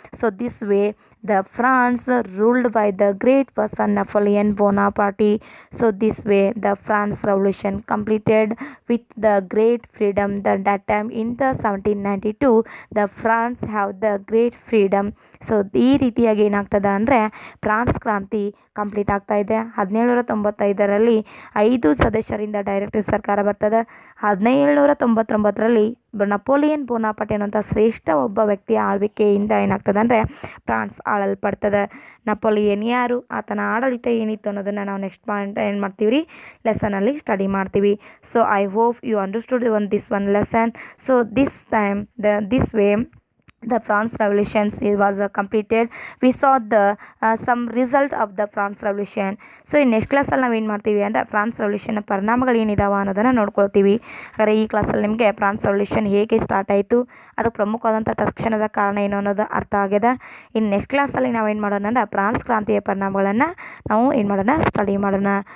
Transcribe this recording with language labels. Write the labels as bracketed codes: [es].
[en] So this way the France ruled by the great person Napoleon Bonaparte. So this way the France revolution completed with the great freedom. That time in the 1792 the France have the great freedom. [kn] So ಈ ರೀತಿಯಾಗಿ ಏನಾಗ್ತದೆ ಅಂದರೆ France ಕ್ರಾಂತಿ complete ಆಗ್ತಾ ಇದೆ. 1795ರಲ್ಲಿ 5 ಸದಸ್ಯರಿಂದ directory ಸರ್ಕಾರ ಬರ್ತದೆ. 1799ರಲ್ಲಿ ನಪೋಲಿಯನ್ ಬೋನಾಪಾರ್ಟ್ ಅನ್ನುವಂಥ ಶ್ರೇಷ್ಠ ಒಬ್ಬ ವ್ಯಕ್ತಿಯ ಆಳ್ವಿಕೆಯಿಂದ ಏನಾಗ್ತದೆ ಅಂದರೆ ಫ್ರಾನ್ಸ್ ಆಳಲ್ಪಡ್ತದೆ. ನಪೋಲಿಯನ್ ಯಾರು, ಆತನ ಆಡಳಿತ ಏನಿತ್ತು ಅನ್ನೋದನ್ನು ನಾವು ನೆಕ್ಸ್ಟ್ ಪಾಯಿಂಟ್ ಏನು ಮಾಡ್ತೀವಿ ರೀ, ಲೆಸನಲ್ಲಿ ಸ್ಟಡಿ ಮಾಡ್ತೀವಿ. [en] So I hope you understood this one lesson. So this time this way the France Revolution was completed. We saw the some result of the France Revolution. [kn] So ಈ next ಕ್ಲಾಸಲ್ಲಿ ನಾವು ಏನು ಮಾಡ್ತೀವಿ ಅಂದರೆ ಫ್ರಾನ್ಸ್ ರೆವಲ್ಯೂಷನ್ನ ಪರಿಣಾಮಗಳು ಏನಿದಾವ ಅನ್ನೋದನ್ನು ನೋಡ್ಕೊಳ್ತೀವಿ. ಹಾಗಾದ್ರೆ ಈ ಕ್ಲಾಸಲ್ಲಿ ನಿಮಗೆ ಫ್ರಾನ್ಸ್ ರೆವಲ್ಯೂಷನ್ ಹೇಗೆ ಸ್ಟಾರ್ಟ್ ಆಯಿತು, ಅದಕ್ಕೆ ಪ್ರಮುಖವಾದಂಥ ತಕ್ಷಣದ ಕಾರಣ ಏನು ಅನ್ನೋದು ಅರ್ಥ ಆಗಿದೆ. ಇನ್ನು ನೆಕ್ಸ್ಟ್ ಕ್ಲಾಸಲ್ಲಿ ನಾವು ಏನು ಮಾಡೋಣ ಅಂದರೆ ಫ್ರಾನ್ಸ್ ಕ್ರಾಂತಿಯ ಪರಿಣಾಮಗಳನ್ನು ನಾವು ಏನು ಮಾಡೋಣ, ಸ್ಟಡಿ ಮಾಡೋಣ.